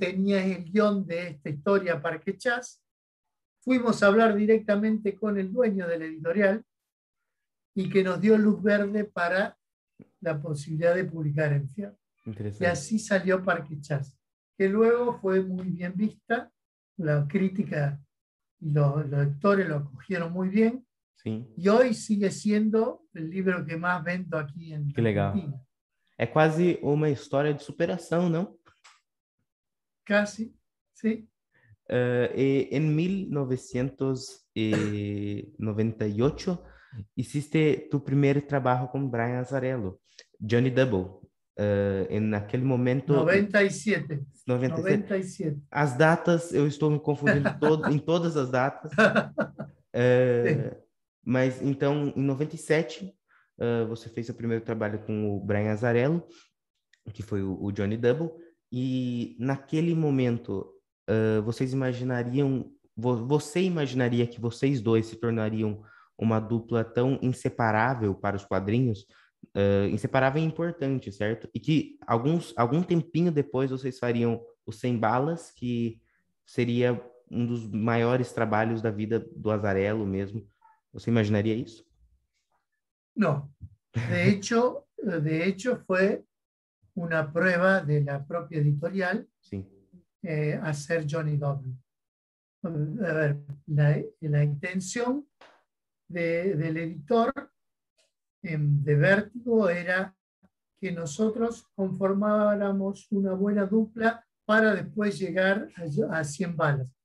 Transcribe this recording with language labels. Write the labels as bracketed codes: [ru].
[es] tenía el guión de esta historia, Parque Chas. Fuimos a hablar directamente con el dueño de la editorial y que nos dio luz verde para la posibilidad de publicar en Fierro. Y [pt] Interessante. [es] así salió Parque Chas, que luego fue muy bien vista, la crítica y los lectores lo acogieron muy bien, [pt] Sim, [es] y hoy sigue siendo el libro que más vendo aquí en [pt] que legal. [es] Argentina. [pt] É quase uma história de superação, não? [es] Casi, ¿sí? En 1998, hiciste tu primer trabajo con Brian Azzarello, Johnny Double. [pt] En aquele momento, [es] 97, 97. 97. [pt] As datas, eu estou me confundindo em todas as datas. [es] Sí. [pt] Mas então, em 97, você fez seu primeiro trabalho com o Brian Azzarello, que foi o Johnny Double, e naquele momento, vocês imaginariam, você imaginaria que vocês dois se tornariam uma dupla tão inseparável para os quadrinhos? Inseparável e importante, certo? E que algum tempinho depois vocês fariam o Sem Balas, que seria um dos maiores trabalhos da vida do Azzarello mesmo. Você imaginaria isso? [es] No, de hecho fue una prueba de la propia editorial [pt] Sim, [es] hacer Johnny Double. A ver, la intención del editor de Vértigo era que nosotros conformáramos una buena dupla para después llegar a 100 balas.